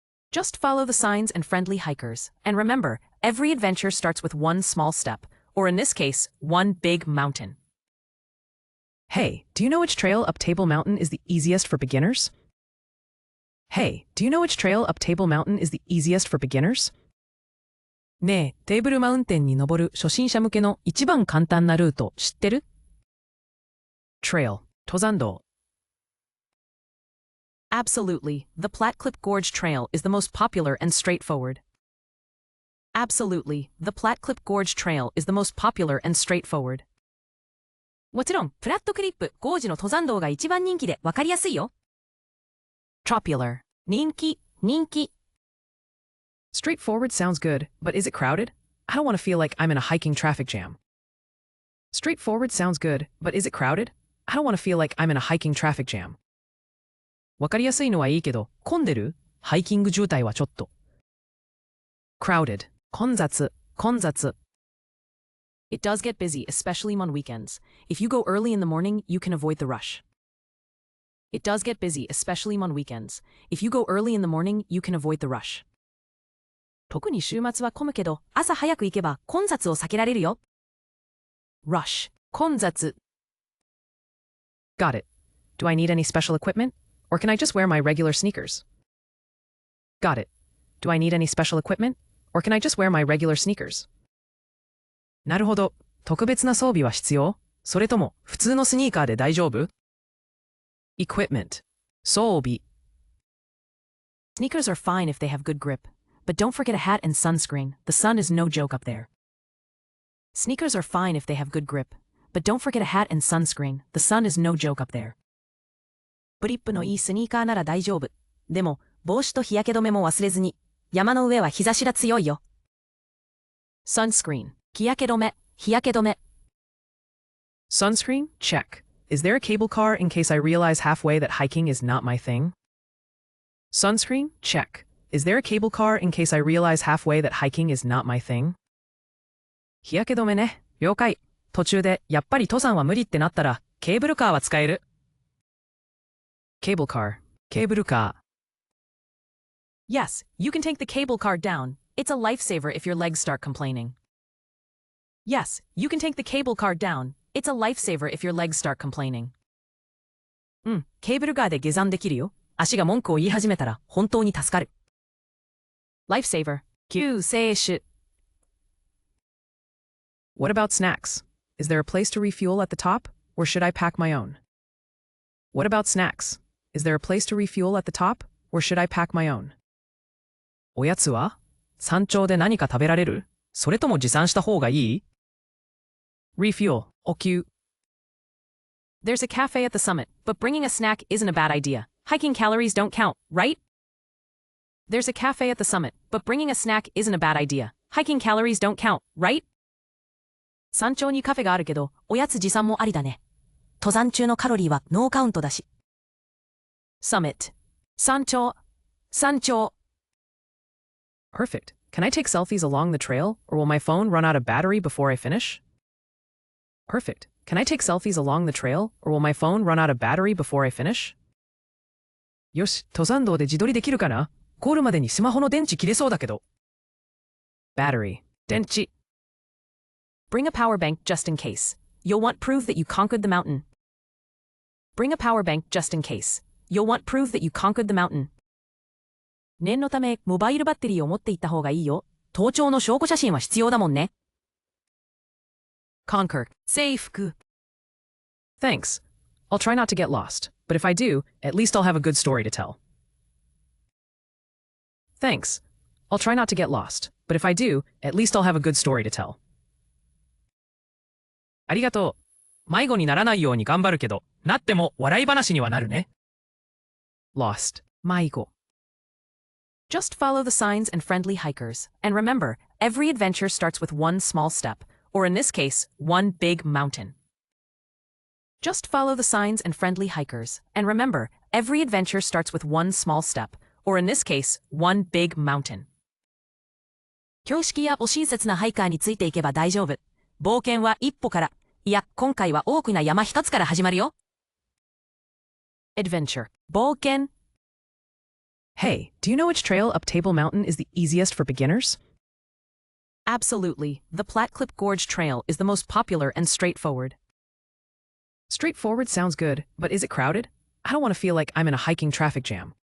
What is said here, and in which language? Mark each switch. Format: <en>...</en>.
<en>Just follow the signs and friendly hikers. And remember, every adventure starts with one small step, or in this case, one big mountain. Hey, do you know which trail up Table Mountain is the easiest for beginners? Hey, do you know which trail up Table Mountain is the easiest for beginners?</en> <ja>ねえ、テーブルマウンテンに登る初心者向けの一番簡単なルート知ってる?</ja> <en>Trail, 登山道. Absolutely. The Platclip Gorge Trail is the most popular and straightforward. Absolutely. The Platclip Gorge Trail is the most popular and straightforward.</en> <ja>もちろん、プラットクリップ、ゴージの登山道が一番人気でわかりやすいよ。</ja> <en>Popular. 人気。 Straightforward sounds good, but is it crowded? I don't want to feel like I'm in a hiking traffic jam. Straightforward sounds good, but is it crowded? I don't want to feel like I'm in a hiking traffic jam.</en> <ja>わかりやすいのはいいけど、混んでる？ハイキング渋滞はちょっと。</ja> <en>Crowded. 混雑。 It does get busy, especially on weekends. If you go early in the morning, you can avoid the rush. It does get busy, especially on weekends. If you go early in the morning, you can avoid the rush.</en> <ja>特に週末は混むけど、朝早く行けば混雑を避けられるよ。</ja> <en>Rush. 混雑。 Got it. Do I need any special equipment? Or can I just wear my regular sneakers? Got it. Do I need any special equipment? Or can I just wear my regular sneakers?</en> <ja>なるほど。特別な装備は必要？それとも普通のスニーカーで大丈夫？</ja> <en>Equipment.</en> <ja>装備。</ja> <en>Sneakers are fine if they have good grip. But don't forget a hat and sunscreen. The sun is no joke up there. Sneakers are fine if they have good grip. But don't forget a hat and sunscreen. The sun is no joke up there.</en> <ja>グリップのいいスニーカーなら大丈夫。でも、帽子と日焼け止めも忘れずに。山の上は日差しが強いよ。</ja> <en>Sunscreen. 日焼け止め。 Sunscreen? Check. Is there a cable car in case I realize halfway that hiking is not my thing? Sunscreen? Check. Is there a cable car in case I realize halfway that hiking is not my thing?</en> <ja>日焼け止めね。了解。途中でやっぱり登山は無理ってなったら、ケーブルカーは使える。</ja> <en>Cable car. ケーブルカ</en> <ja>ー。</ja> <en>Yes, you can take the cable car down. It's a lifesaver if your legs start complaining. Yes, you can take the cable car down. It's a lifesaver if your legs start complaining.</en> <ja>ケーブルカーで下山できるよ。足が文句を言い始めたら本当に助かる。</ja> <en>Lifesaver. 救世主。 What about snacks? Is there a place to refuel at the top, or should I pack my own? What about snacks? Is there a place to refuel at the top, or should I pack my own?</en> <ja>おやつは？山頂で何か食べられる？それとも持参した方がいい？</ja> <en>Refuel.</en> <ja>補給。</ja> <en>There's a cafe at the summit, but bringing a snack isn't a bad idea. Hiking calories don't count, right? There's a cafe at the summit, but bringing a snack isn't a bad idea. Hiking calories don't count, right?</en> <ja>山頂にカフェがあるけど、おやつ持参もありだね。登山中のカロリーはノーカウントだし。 Summit. 山頂。山頂。</ja> <en>Perfect. Can I take selfies along the trail, or will my phone run out of battery before I finish? Perfect. Can I take selfies along the trail, or will my phone run out of battery before I finish?</en> <ja>よし、登山道で自撮りできるかな？ゴールまでにスマホの電池切れそうだけど。</ja> <en>Battery. 電池。 Bring a power bank just in case. You'll want proof that you conquered the mountain. Bring a power bank just in case. You'll want proof that you conquered the mountain.</en> <ja>念のため、モバイルバッテリーを持っていった方がいいよ。登頂の証拠写真は必要だもんね。</ja> <en>Conquer. 征服。 Thanks. I'll try not to get lost, but if I do, at least I'll have a good story to tell. Thanks. I'll try not to get lost, but if I do, at least I'll have a good story to tell.</en> <ja>ありがとう。迷子にならないように頑張るけど、なっても笑い話にはなるね。</ja> <en>Lost. 迷子。 Just follow the signs and friendly hikers. And remember, every adventure starts with one small step, or in this case, one big mountain. Just follow the signs and friendly hikers. And remember, every adventure starts with one small step, or in this case, one big mountain.</en> <ja>標識やお親切なハイカーについていけば大丈夫。冒険は一歩から、いや、今回は大きな山一つから始まるよ。</ja> <en>Adventure. 冒険。 Hey, do you know which trail up Table Mountain is the easiest for beginners? Absolutely. The Platclip Gorge Trail is the most popular and straightforward. Straightforward sounds good, but is it crowded? I don't want to feel like I'm in a hiking traffic jam.</en>